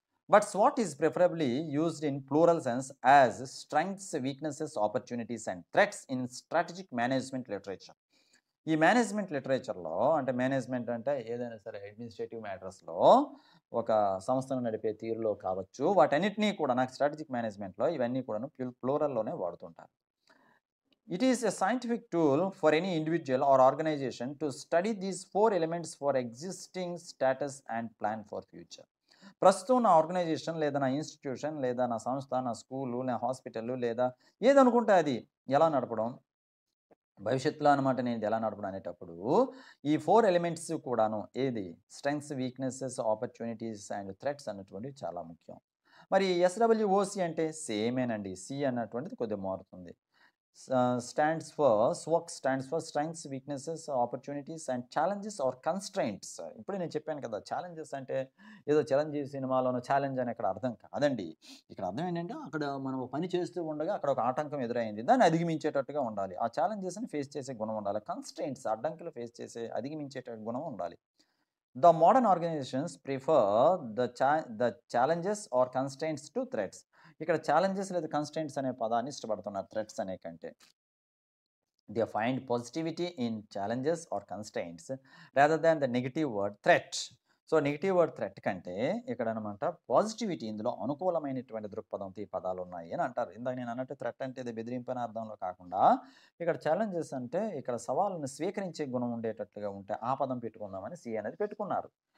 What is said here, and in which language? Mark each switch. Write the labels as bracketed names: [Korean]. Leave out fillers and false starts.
[English] But swat is preferably used in plural sense as strengths, weaknesses, opportunities and threats in strategic management literature. [Telugu] ఈ management లిటరేచర్‌లో అంటే management అంటే ఏదైనా సరే administrative మ్యాటర్స్‌లో ఒక సంస్థను నడిపే తీరులో కావచ్చు. వాటన్నిటిని కూడా నాకు స్ట్రాటజిక్ మేనేజ్మెంట్‌లో ఇవన్నీ కూడాను ప్లూరల్‌లోనే వాడుతుంటారు. [English] It is a scientific tool for any individual or organization to study these 4 elements for existing status and plan for future. [Telugu] ప్రస్తుతం నా ఆర్గనైజేషన్ లేదా నా ఇన్‌స్టిట్యూషన్ లేదా నా సంస్థ, నా స్కూలు, నా హాస్పిటలు లేదా ఏదనుకుంటే అది ఎలా నడపడం, భవిష్యత్తులో అనమాట నేను ఇది ఎలా నడపడం అనేటప్పుడు ఈ 4 ఎలిమెంట్స్ కూడాను ఏది strengths, weaknesses, opportunities and threats అన్నటువంటివి చాలా ముఖ్యం. మరి ఎస్‌డబ్ల్యూఓసీ అంటే సేమేనండి. సి అన్నటువంటిది కొద్దిగా మారుతుంది. [English] Stands for strengths, weaknesses, opportunities and challenges or constraints. [Telugu] ఇప్పుడే నేను చెప్పాను కదా! ఛాలెంజెస్ అంటే ఏదో 'చిరంజీవి' సినిమాలోనో ఛాలెంజ్ అని ఇక్కడ అర్థం కాదండి. ఇక్కడ అర్థం ఏంటంటే అక్కడ మనం ఒక పని చేస్తూ ఉండగా అక్కడ ఒక ఆటంకం ఎదురైంది. దాన్ని అధిగమించేటట్టుగా ఉండాలి. ఆ ఛాలెంజెస్‌ని ఫేస్ చేసే గుణం ఉండాలి. కన్‌స్ట్రెయింట్స్ అడ్డంకులు ఫేస్ చేసే అధిగమించేట గుణం ఉండాలి. [English] The modern organizations prefer the challenges or constraints to threats. [Telugu] ఇక్కడ ఛాలెంజెస్ లేదా కన్‌స్ట్రెయింట్స్ అనే పదాన్ని ఇష్టపడుతున్నారు థ్రెట్స్ అనే కంటే. [English] They find positivity in challenges or constraints rather than the negative word threat. [Telugu] So negative word threat కంటే ఇక్కడ అనమాట పాజిటివిటీ, ఇందులో అనుకూలమైనటువంటి దృక్పథంతో ఈ పదాలు ఉన్నాయి అని అంటారు. ఇందాక నేను అన్నట్టు థ్రెట్ అంటే ఇది బెదిరింపు అనే అర్థంలో కాకుండా ఇక్కడ ఛాలెంజెస్ అంటే ఇక్కడ సవాళ్ళని స్వీకరించే గుణం ఉండేటట్లుగా ఉంటే ఆ పదం పెట్టుకుందామని సి అనేది పెట్టుకున్నారు.